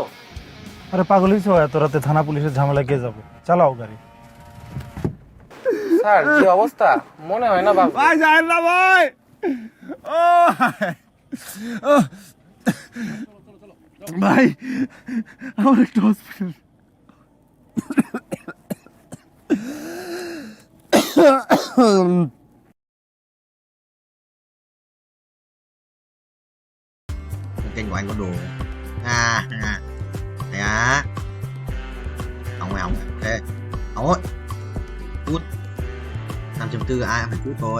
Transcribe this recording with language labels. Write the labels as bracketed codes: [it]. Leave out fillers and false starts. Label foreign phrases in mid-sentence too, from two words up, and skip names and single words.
[bn] আরে পাগল হইছো? এত রাতে থানা পুলিশের ঝামেলা কে যাবো? চালাও গাড়ি। স্যার কি অবস্থা? মনে হয় না বাবু। ভাই যাই না ভাই। ও ভাই আমার একটু হসপিটাল। [vi] Kênh của anh có đồ này á. Ông mày ê ông ơi, cút 5.4 ai phải cút thôi.